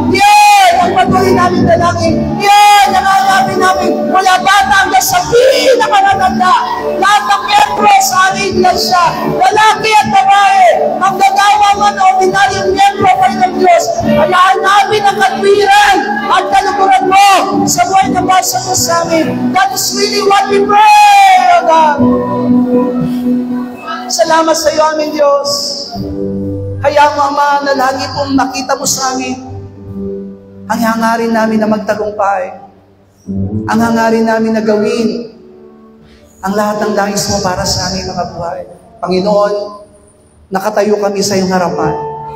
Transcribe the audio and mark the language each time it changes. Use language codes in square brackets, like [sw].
[tl] Yan ang patuloy namin dalangin. Yan ang hanapin namin mula bata hanggang sa pinakamatanda. Lahat ng miyembro sa aming iglesia, lalaki at babae, ang gagawa man o ordinaryong miyembro ng Diyos, hayaan namin ang katwiran at kaluguran mo sa buhay ng basa mo sa amin. [en] That is really what we pray, O God. [tl] Salamat sa iyo, aming Diyos. Kaya, Mama, na lagi pong nakita mo sa amin ang hangarin namin na magtagumpay, ang hangarin namin na gawin ang lahat ng nais mo para sa aming mga buhay. Panginoon, nakatayo kami sa iyong harapan.